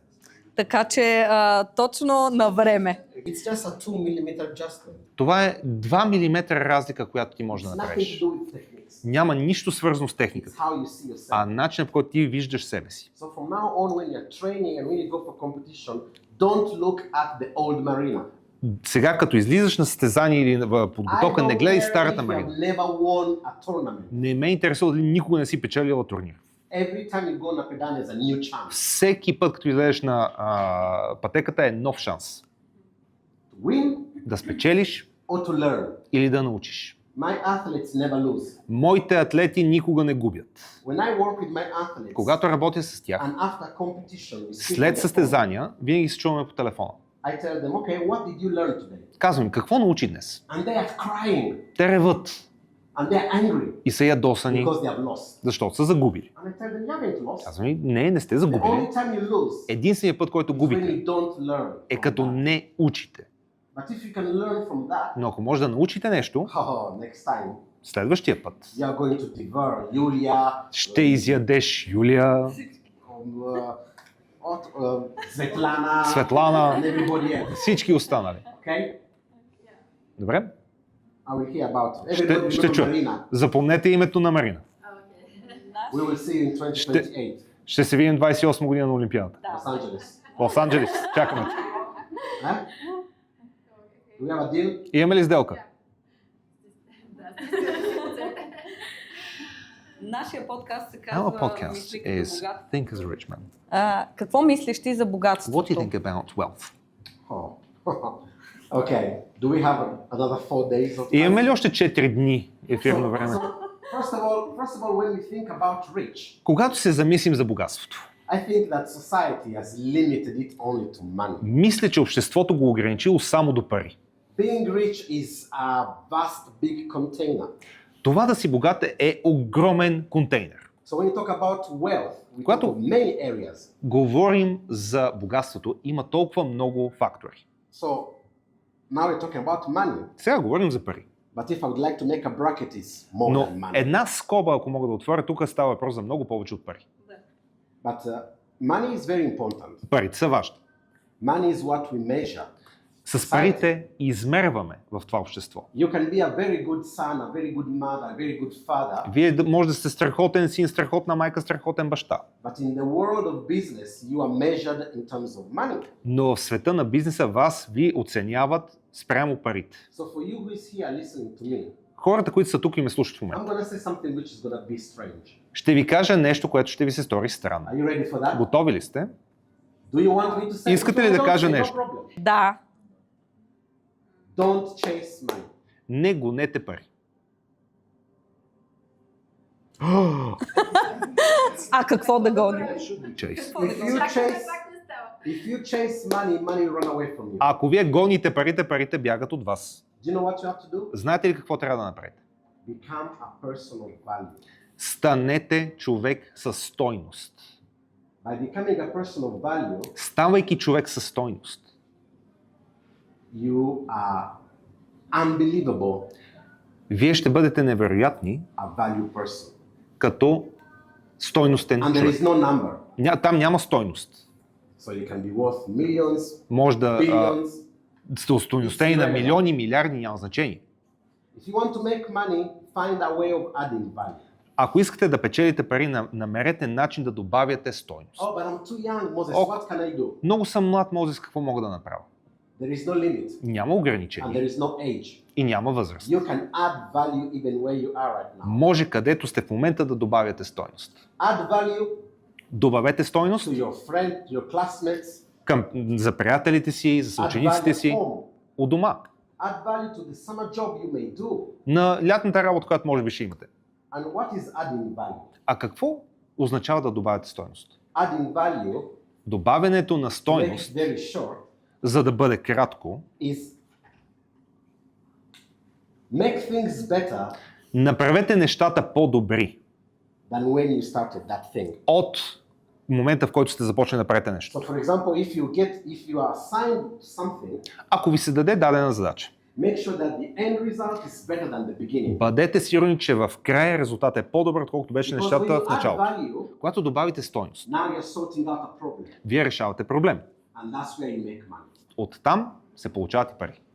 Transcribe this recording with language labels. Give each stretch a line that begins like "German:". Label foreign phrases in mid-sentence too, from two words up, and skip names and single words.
Bulgarian: Така че точно на време.
English: It's just a 2 mm adjustment.
Bulgarian: Това е 2 мм разлика, която ти можеш да
English: It's nothing
Bulgarian: направиш.
English: to do with techniques.
Bulgarian: Няма нищо свързано с
English: It's
Bulgarian: техниката,
English: how you see yourself.
Bulgarian: а начинът, по който ти виждаш себе си.
English: So from now on, when you're training and when you go for competition, don't look at the old Marina.
Bulgarian: Сега, като излизаш на състезание или в подготовка, не гледай старата Марина.
English: Never won a tournament.
Bulgarian: Не ме интересува дали никога не си печелила турнир.
English: Every time you go on a pedana is a new chance.
Bulgarian: Всеки път, като излезеш на пътеката, е нов шанс.
English: To win
Bulgarian: Да спечелиш
English: or to learn.
Bulgarian: или да научиш.
English: My athletes never lose.
Bulgarian: Моите атлети никога не губят.
English: When I work with my athletes,
Bulgarian: Когато работя с тях,
English: and after competition, we speak on
Bulgarian: след
English: the phone,
Bulgarian: състезания, винаги се чуваме по телефона.
English: I tell them, okay, what did you learn today?
Bulgarian: Казвам им, какво научи днес?
English: And they are crying
Bulgarian: Те реват
English: and they are angry
Bulgarian: и са ядосани,
English: because they have lost.
Bulgarian: защото са загубили.
English: And I tell them, you haven't lost.
Bulgarian: Казвам им, не сте
English: The
Bulgarian: загубили.
English: only time you lose
Bulgarian: Единственият път, който
English: is when
Bulgarian: губите,
English: you don't learn.
Bulgarian: е
English: from
Bulgarian: като
English: that.
Bulgarian: не учите.
English: But if you can learn from that,
Bulgarian: Но ако може да научите нещо,
English: next time
Bulgarian: следващия път
English: you are going to devour Yulia,
Bulgarian: ще изядеш Юлия,
English: Svetlana,
Bulgarian: Светлана,
English: and everybody else.
Bulgarian: всички останали.
English: Okay?
Bulgarian: Добре?
English: I will hear about it. Everybody
Bulgarian: Ще
English: will know
Bulgarian: чуя.
English: Marina.
Bulgarian: Запомнете името на Марина.
English: We will see you in 2028,
Bulgarian: Ще се видим 28 година на Олимпиадата.
English: Los Angeles.
Bulgarian: Лос-Анджелес. Чакаме те.
English: Huh? Do we have a deal?
Bulgarian: Имаме ли сделка? Нашия подкаст се
English: Our
Bulgarian: казва
English: podcast
Bulgarian: Мисли като
English: is
Bulgarian: богат.
English: Think as a Rich Man.
Bulgarian: Какво мислиш ти за
English: What do
Bulgarian: богатството?
English: you think about wealth? Oh. Okay. Do we have another 4 days of time?
Bulgarian: Имаме ли още 4 дни ефирно време?
English: First of all, when we think about rich,
Bulgarian: Когато се замислим за богатството,
English: I think that society has limited it only to money.
Bulgarian: мисля, че обществото го ограничило само до пари.
English: Being rich is a vast, big container.
Bulgarian: Това да си богат е огромен контейнер.
English: So when you talk about wealth, We
Bulgarian: Когато
English: talk of many areas.
Bulgarian: говорим за богатството, има толкова много фактори.
English: So now we're talking about money.
Bulgarian: Сега говорим за пари.
English: But if I would like to make a bracket, it's more
Bulgarian: Но
English: than money.
Bulgarian: една скоба, ако мога да отворя, тук става въпрос за много повече от пари.
English: But money is very important.
Bulgarian: Парите са важни.
English: Money is what we measure.
Bulgarian: С парите измерваме в това общество.
English: You can be a very good son, a very good mother, a very good father.
Bulgarian: Вие може да сте страхотен син, страхотна майка, страхотен баща.
English: But in the world of business, you are measured in terms of money.
Bulgarian: Но в света на бизнеса вас ви оценяват спрямо парите.
English: So for you who is here listening to me,
Bulgarian: Хората, които са тук и ме слушат в
English: I'm
Bulgarian: момента,
English: going to say something which is going to be strange.
Bulgarian: ще ви кажа нещо, което ще ви се стори странно.
English: Are you ready for that?
Bulgarian: Готови ли сте?
English: Do you want me to say?
Bulgarian: Искате ли да
English: Don't
Bulgarian: кажа
English: say,
Bulgarian: нещо?
English: No problem.
Bulgarian: Да.
English: Don't chase money.
Bulgarian: Не гонете пари. А какво да гоним? Чейс.
English: If you chase money, money run away from you.
Bulgarian: Ако вие гоните парите, парите бягат от вас.
English: Do you know what you have to do?
Bulgarian: Знаете ли какво трябва да направите?
English: Become a person of value.
Bulgarian: Станете човек със стойност.
English: By becoming a person of value,
Bulgarian: Ставайки човек със стойност,
English: you are unbelievable,
Bulgarian: вие ще бъдете невероятни
English: a value person.
Bulgarian: като стойностен
English: And there
Bulgarian: човек.
English: is no number.
Bulgarian: Там няма стойност.
English: So you can be worth millions,
Bulgarian: Може да
English: billions.
Bulgarian: сте устойностени на милиони, милиарди, няма значение.
English: If you want to make money, find a way of adding value.
Bulgarian: Ако искате да печелите пари, намерете начин да добавяте стойност.
English: Oh, but I'm too young, Moses. Oh. What can I do?
Bulgarian: Много съм млад, Мозес, какво мога да направя?
English: There is no limit
Bulgarian: Няма
English: and
Bulgarian: ограничения
English: there is no age.
Bulgarian: и няма възраст.
English: You can add value even where you are right now.
Bulgarian: Може където сте в момента да добавяте стойност.
English: Add value
Bulgarian: Добавете стойност
English: to your friend, to your classmates.
Bulgarian: за приятелите си, за
English: Add
Bulgarian: съучениците
English: value at
Bulgarian: си,
English: home.
Bulgarian: у дома.
English: Add value to the summer job you may do.
Bulgarian: На лятната работа, която може би ще имате.
English: And what is adding value?
Bulgarian: А какво означава да добавяте стойност?
English: Adding value,
Bulgarian: Добавянето на
English: to make it
Bulgarian: стойност,
English: very short,
Bulgarian: за да бъде кратко,
English: is make things better
Bulgarian: направете нещата по-добри
English: than when you started that thing.
Bulgarian: от момента, в който сте започнали да правите нещо.
English: So for example, if you are assigned something,
Bulgarian: Ако ви се даде дадена задача,
English: make sure that the end result is better than the beginning.
Bulgarian: бъдете сигурни, че в края резултатът е по-добър, отколкото беше
English: Because when
Bulgarian: нещата
English: you
Bulgarian: в
English: add
Bulgarian: началото.
English: value,
Bulgarian: Когато добавите стойност,
English: now you're sorting out a problem.
Bulgarian: вие решавате проблем.
English: And that's where you make money.
Bulgarian: Оттам се получават и пари.